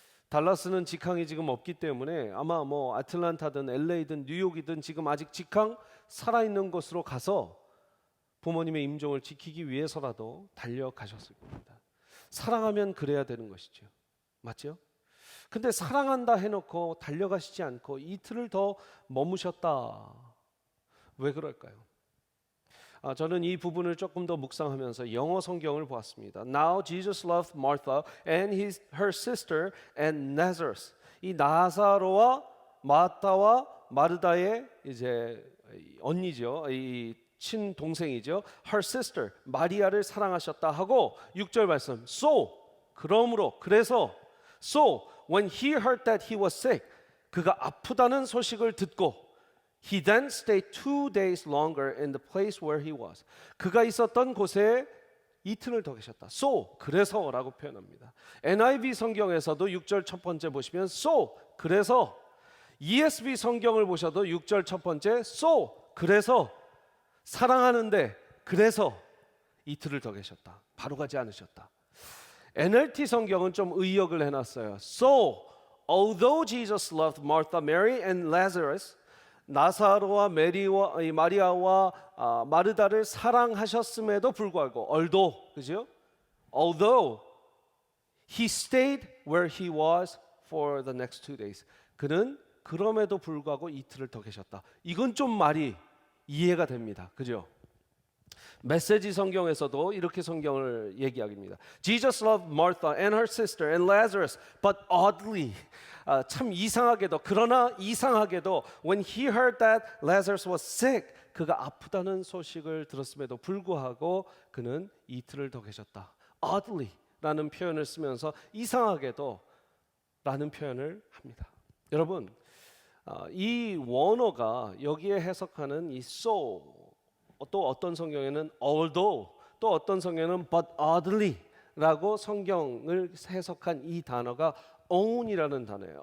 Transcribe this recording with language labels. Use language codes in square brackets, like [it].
[ko] 달라스는 직항이 지금 없기 때문에 아마 뭐 아틀란타든 LA든 뉴욕이든 지금 아직 직항 살아있는 곳으로 가서 부모님의 임종을 지키기 위해서라도 달려가셨을 겁니다. 사랑하면 그래야 되는 것이죠. 맞죠? 근데 사랑한다 해놓고 달려가시지 않고 이틀을 더 머무셨다. 왜 그럴까요? 저는 이 부분을 조금 더 묵상하면서 영어 성경을 보았습니다. [en] Now Jesus loved Martha and her sister and Lazarus. [ko] 이 나사로와 마타와 마르다의 이제 언니죠. 이 친동생이죠. [en] Her sister, [ko] 마리아를 사랑하셨다 하고 6절 말씀. [en] So, [ko] 그러므로, 그래서 [en] So, when he heard that he was sick, [ko] 그가 아프다는 소식을 듣고 [en] He then stayed 2 days longer in the place where he was. [ko] 그가 있었던 곳에 이틀을 더 계셨다. So, 그래서라고 표현합니다. NIV 성경에서도 6절 첫 번째 보시면 So, 그래서. ESV 성경을 보셔도 6절 첫 번째 So, 그래서. 사랑하는데 그래서 이틀을 더 계셨다. 바로 가지 않으셨다. NLT 성경은 좀 의역을 해놨어요. [en] So, although Jesus loved Martha, Mary and Lazarus, [ko] 나사로와 마리아와 마르다를 사랑하셨음에도 불구하고 그죠? [en] Although he stayed where he was for the next 2 days, [ko] 그는 그럼에도 불구하고 이틀을 더 계셨다. 이건 좀 말이 이해가 됩니다. 그죠? 메시지 성경에서도 이렇게 성경을 얘기합니다. [en] Jesus loved Martha and her sister and Lazarus, but oddly, [ko] 참 이상하게도, 그러나 이상하게도 [en] when he heard that Lazarus was sick, [ko] 그가 아프다는 소식을 들었음에도 불구하고 그는 이틀을 더 계셨다. oddly 라는 표현을 쓰면서 이상하게도 라는 표현을 합니다. 여러분, 이 원어가 여기에 해석하는 이 so, 또 어떤 성경에는 although, 또 어떤 성경에는 [en] but oddly [ko] 라고 성경을 해석한 이 단어가 own이라는 단어예요.